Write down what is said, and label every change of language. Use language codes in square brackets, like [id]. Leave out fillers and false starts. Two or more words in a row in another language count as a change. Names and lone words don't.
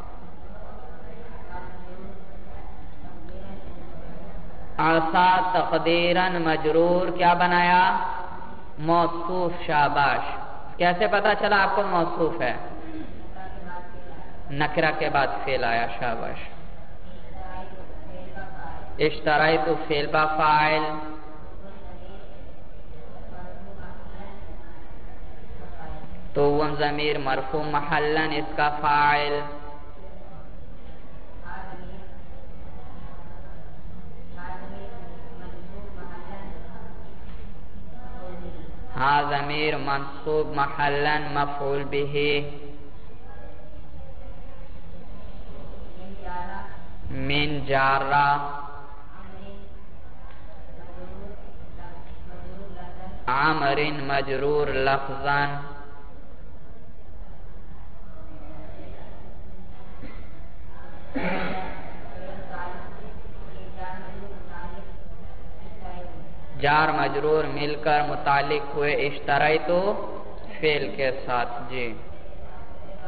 [ur] عصا تقدیراً مجرور کیا بنایا؟ موصوف. شاباش. کیسے پتا چلا آپ کو موصوف ہے؟ نکرہ کے بعد فعل آیا. شاباش. اشتریت فعل با فاعل، تو وہ ضمیر مرفوع محلن اس کا فاعل. ہاں ضمیر منصوب محلن مفعول به. من جارہ، عمر مجرور لفظاً. جار مجرور مل کر متعلق ہوئے اشتریتو فعل کے ساتھ.